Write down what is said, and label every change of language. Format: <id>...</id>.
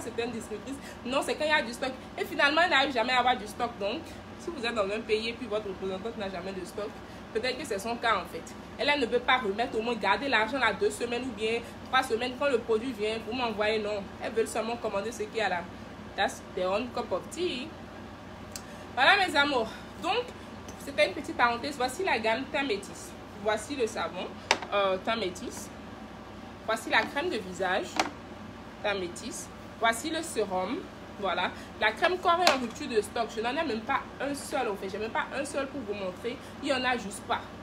<fr>Certaines distributrices, non, c'est quand il y a du stock. Et finalement, il n'arrive jamais à avoir du stock. Donc, si vous êtes dans un pays et puis votre représentante n'a jamais de stock, peut-être que c'est son cas en fait. Elle ne veut pas remettre, au moins garder l'argent là 2 semaines ou bien 3 semaines quand le produit vient. Vous m'envoyez, non. Elle veut seulement commander ce qu'il y a là.</fr> <en>That's their own cup of tea.</en> <fr>Voilà mes amours. Donc, c'était une petite parenthèse. Voici la gamme teint métis. Voici le savon teint métis. Voici la crème de visage teint métis. Voici le sérum. Voilà. La crème corps est en rupture de stock. Je n'en ai même pas un seul en fait. Je n'ai même pas un seul pour vous montrer. Il n'y en a juste pas.</fr>